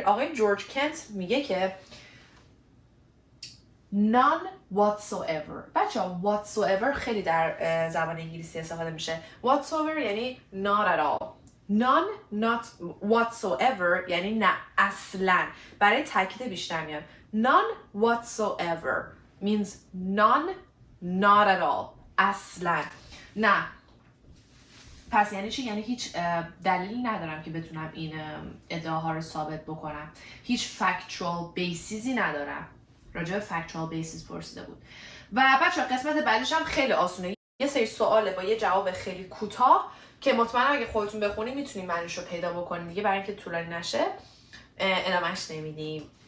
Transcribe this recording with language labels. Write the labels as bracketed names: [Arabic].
[Persian] آقای جورج کنت میگه که [English] none whatsoever. [Persian] بچه‌ها whatsoever خیلی در زبان انگلیسی استفاده میشه. [English] whatsoever یعنی not at all. none not whatsoever [Persian] یعنی نه اصلا. برای تاکید بیشتر میاد. [English] none whatsoever means none, not at all. [Persian] اصلا نه. پس یعنی چی؟ یعنی هیچ دلیلی ندارم که بتونم این ادعاها رو ثابت بکنم. هیچ factual basisی ندارم. راجع به factual basis پرسیده بود. و بچه‌ها قسمت بعدش هم خیلی آسونه. یه سری سواله با یه جواب خیلی کوتاه که مطمئنم اگه خودتون بخونید میتونید معنیش رو پیدا بکنید دیگه، برای اینکه طولانی نشه ادامهش نمیدیم.